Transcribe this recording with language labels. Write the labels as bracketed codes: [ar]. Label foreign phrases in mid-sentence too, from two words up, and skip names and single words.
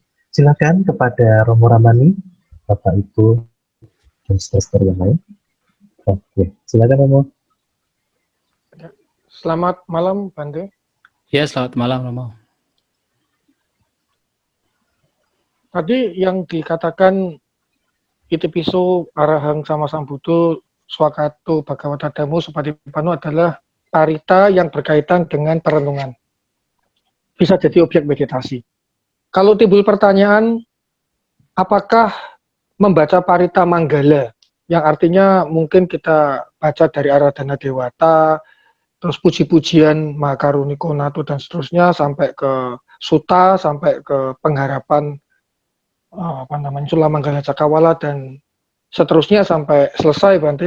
[id] Silakan kepada Romo Ramani, Bapak Ibu, dan saudara yang lain. Oke, silakan Romo. Selamat malam Bante. Ya, selamat malam Romo. Tadi yang dikatakan [pi] Itipiso Arahang sama [id] Sang Buddha [pi] Swakato Bhagavata Dhammo Supatipano [id] adalah parita yang berkaitan dengan perenungan. Bisa jadi objek meditasi. Kalau timbul pertanyaan, apakah membaca parita manggala, yang artinya mungkin kita baca dari Aradhana Dewata, terus puji-pujian [pi] Mahakaruniko Nato [id] dan seterusnya, sampai ke Sutta, sampai ke pengharapan [pi] Sula Manggala Cakrawala [id] dan seterusnya sampai selesai Bante.